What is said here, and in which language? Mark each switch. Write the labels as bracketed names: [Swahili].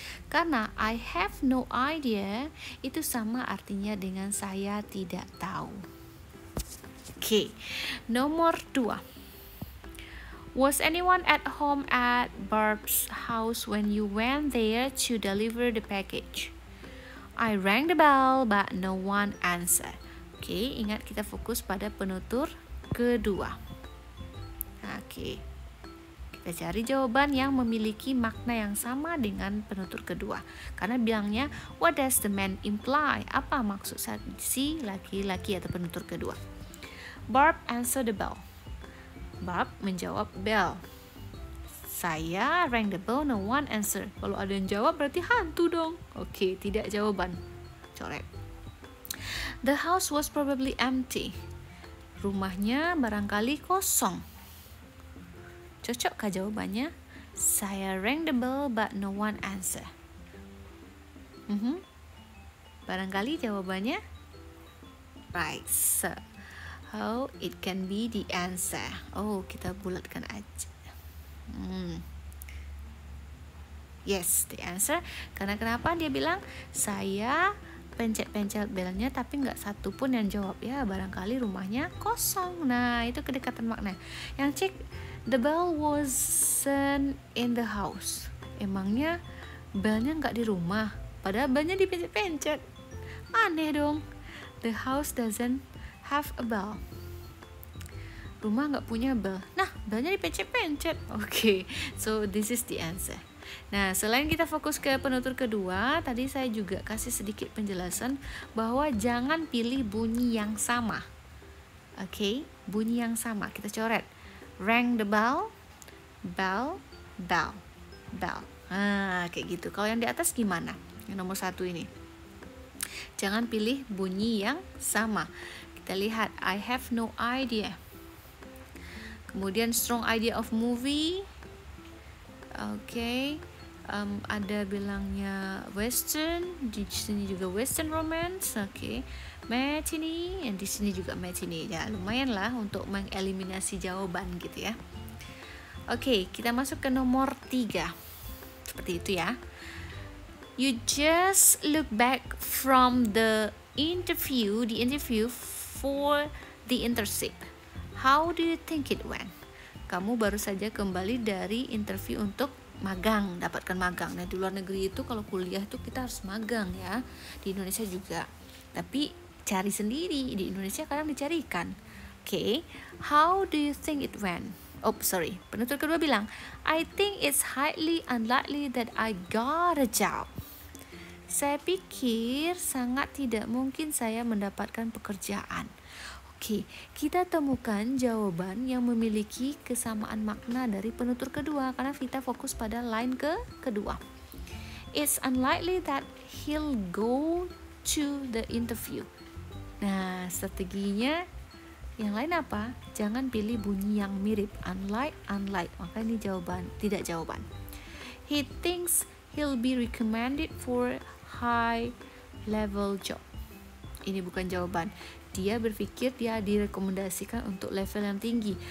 [Indonesian] Karena [English] I have no idea [Indonesian] itu sama artinya dengan saya tidak tahu. Oke, nomor 2. [English] Was anyone at home at Barb's house when you went there to deliver the package? I rang the bell but no one answered. [Indonesian] Oke, ingat kita fokus pada penutur kedua. Oke, kita cari jawaban yang memiliki makna yang sama dengan penutur kedua. Karena bilangnya, [English] what does the man imply? [Indonesian] Apa maksud si laki-laki atau penutur kedua? [English] Barb answered the bell. [Indonesian] Barb menjawab bell. Saya [English] rang the bell, no one answer. [Indonesian] Kalau ada yang jawab berarti hantu dong. Oke, tidak jawaban. Coret. [English] The house was probably empty. [Indonesian] Rumahnya barangkali kosong. Cocokkah jawabannya? Saya [English] rang the bell but no one answer. [Indonesian] Barangkali jawabannya right. [English] So, how it can be the answer. [Indonesian] Kita bulatkan aja. [English] Yes, the answer. [Indonesian] Karena kenapa dia bilang saya pencet-pencet belnya tapi nggak satu pun yang jawab ya, barangkali rumahnya kosong. Nah, itu kedekatan makna. Yang cek, [English] the bell wasn't in the house. [Indonesian] Emangnya belnya nggak di rumah, padahal belnya dipencet-pencet. Aneh dong. [English] The house doesn't have a bell. [Indonesian] Rumah nggak punya bell. Nah, belnya dipencet-pencet. [English] Okay, so this is the answer. [Indonesian] Nah, selain kita fokus ke penutur kedua, tadi saya juga kasih sedikit penjelasan bahwa jangan pilih bunyi yang sama. Oke, bunyi yang sama. Kita coret. [English] Rang the bell, [Indonesian] bell, bell, bell. Kayak gitu. Kalau yang di atas gimana? Yang nomor 1 ini. Jangan pilih bunyi yang sama. Kita lihat, [English] I have no idea. [Indonesian] Kemudian [English] strong idea of movie. [Indonesian] Oke, ada bilangnya western, di sini juga western romance. Oke, matinee, dan di sini juga matinee. Ya, lumayan lah untuk mengeliminasi jawaban gitu ya. Oke, kita masuk ke nomor 3. Seperti itu ya. [English] You just look back from the interview for the internship. How do you think it went? [Indonesian] Kamu baru saja kembali dari interview untuk magang, dapatkan magang. Nah, di luar negeri itu kalau kuliah itu kita harus magang ya. Di Indonesia juga. Tapi cari sendiri, di Indonesia kadang dicarikan. [English] Okay, how do you think it went? [Indonesian] Penutur kedua bilang, [English] I think it's highly unlikely that I got a job. [Indonesian] Saya pikir sangat tidak mungkin saya mendapatkan pekerjaan. Oke, kita temukan jawaban yang memiliki kesamaan makna dari penutur kedua karena kita fokus pada line kedua. [English] It's unlikely that he'll go to the interview. [Indonesian] Nah, strateginya yang lain apa? Jangan pilih bunyi yang mirip. Unlike. Maka ini jawaban, tidak jawaban. [English] He thinks he'll be recommended for high level job. [Indonesian] Ini bukan jawaban. Dia berpikir dia direkomendasikan untuk level yang tinggi.